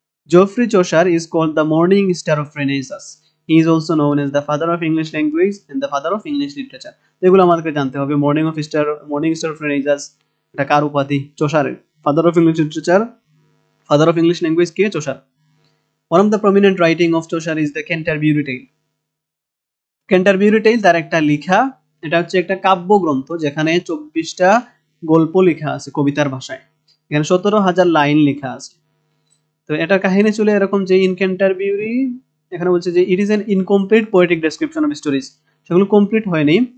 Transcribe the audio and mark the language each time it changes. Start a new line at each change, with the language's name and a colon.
English: Geoffrey Chaucer is called the morning star of Renaissance. He is also known as the father of English language and the father of English literature.
Bangla: এগুলো আমাদেরকে জানতে হবে। Morning star of renaissance এটা কার উপাধি? চসারের।
English: Father of English literature, father of English language কে?
Bangla: Chaucer.
English: One of the prominent writing of Chaucer is the Canterbury Tale.
Bangla: Canterbury Tale তার একটা লেখা, এটা হচ্ছে একটা কাব্যগ্রন্থ যেখানে 24টা গল্প লেখা আছে কবিতার ভাষায়। এখানে 17,000 লাইন লেখা আছে। তো এটার কাহিনী ছিল এরকম যে ইন ক্যান্টারবিউরি, এখানে বলছে যে
English: it is an incomplete poetic description of stories,
Bangla: সেগুলো কমপ্লিট হয়নি।